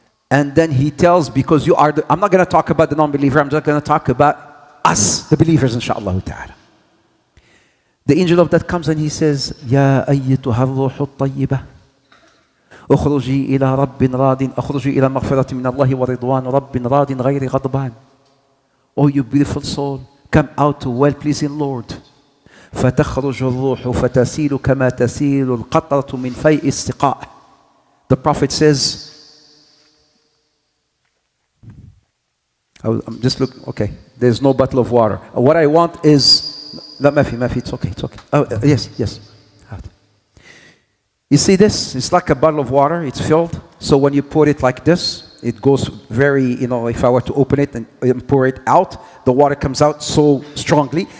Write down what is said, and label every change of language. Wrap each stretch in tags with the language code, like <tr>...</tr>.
<en>And then he tells, because you are I'm not going to talk about the non-believer, I'm just going to talk about us, the believers, inshaAllah ta'ala. The angel of death comes and he says,</en> <ar>Ya ayyatuha ar-ruhu at-tayyibah, اخرجي إلى رب راضٍ اخرجي إلى مغفرة من الله ورضوان رب راضٍ غير غضبان.</ar> <en>Oh, you beautiful soul, come out to well-pleasing Lord.</en> <ar>فتخرج الروح فتسيل كما تسيل القطرة من فيء السقاء.</ar> <en>The Prophet says, I'm just looking, okay, there's no bottle of water. What I want is,</en> <ar>لا ما في,</ar> <en>it's okay. Oh, yes. You see this? It's like a bottle of water, it's filled. So when you pour it like this, it goes very, if I were to open it and pour it out, the water comes out so strongly.</en>